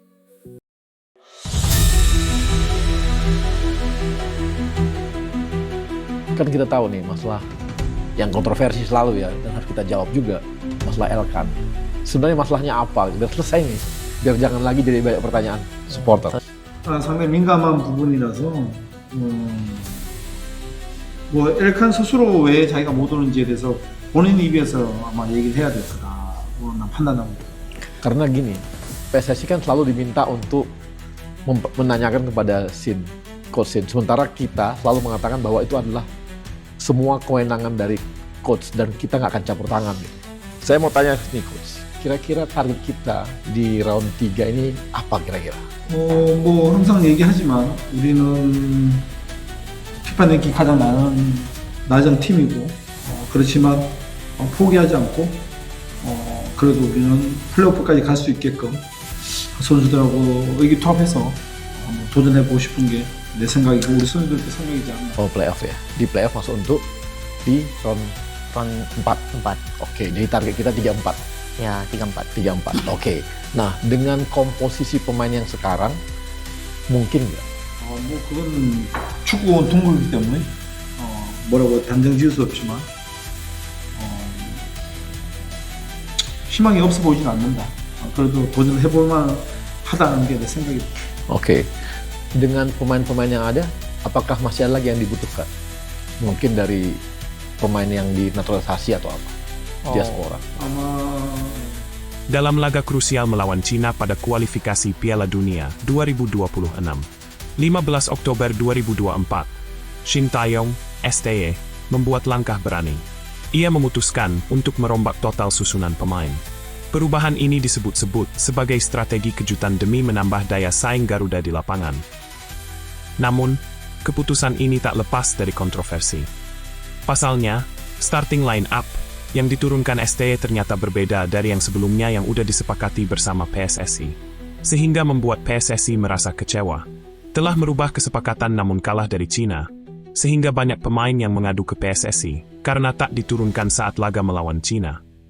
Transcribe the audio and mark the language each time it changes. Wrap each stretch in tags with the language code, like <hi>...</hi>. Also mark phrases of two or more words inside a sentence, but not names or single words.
<id>Kan kita tahu nih masalah yang kontroversi selalu ya, dan harus kita jawab juga, masalah Elkan. Sebenarnya masalahnya apa? Udah selesai nih, biar jangan lagi jadi banyak pertanyaan supporter.</id> <ko>상당히 민감한 부분이라서 뭐 엘칸 스스로 왜 자기가 못 오는지에 대해서 본인 입에서 아마 얘기를 해야 될 거라고 난 판단합니다.</ko> <id>Karena gini, PSSI kan selalu diminta untuk menanyakan kepada coach Shin. Sementara kita selalu mengatakan bahwa itu adalah semua kewenangan dari coach dan kita nggak akan campur tangan. Gitu. Saya mau tanya nih coach, kira-kira target kita di round 3 ini apa kira-kira?</id> <ko>뭐 항상 얘기하지만 우리는 피파 랭킹 가장 낮은 팀이고 그렇지만 포기하지 않고 그래도 우리는 플레이오프까지 갈 수 있게끔 선수들하고 의기투합해서 도전해보고 싶은 게 내 생각이고 우리 선수들도 생각이지 않나.</ko> <id>Playoff ya? Di playoff masuk untuk di round 4. Oke, jadi target kita 3-4. Ya, 3-4. 3-4. Oke. Nah, dengan komposisi pemain yang sekarang mungkin nggak?</id> <ko>뭐 그건 축구는 동물이기 때문에 뭐라고 단정 지을 수 없지만 희망이 없어 보이진 않는다. 그래도 도전해볼만 하다는 게 내 생각입니다.</ko> <id>Oke. Dengan pemain-pemain yang ada, apakah masih ada lagi yang dibutuhkan? Mungkin dari pemain yang dinaturalisasi atau apa? Diaspora.</id> <ko>아마</ko> <id>Dalam laga krusial melawan Cina pada kualifikasi Piala Dunia 2026, 15 Oktober 2024, Shin Tae-yong, STE, membuat langkah berani. Ia memutuskan untuk merombak total susunan pemain. Perubahan ini disebut-sebut sebagai strategi kejutan demi menambah daya saing Garuda di lapangan. Namun, keputusan ini tak lepas dari kontroversi. Pasalnya,</id> <en>starting line-up</en> <id>yang diturunkan STE ternyata berbeda dari yang sebelumnya yang udah disepakati bersama PSSI. Sehingga membuat PSSI merasa kecewa. Telah merubah kesepakatan namun kalah dari Cina, sehingga banyak pemain yang mengadu ke PSSI karena tak diturunkan saat laga melawan Cina.</id>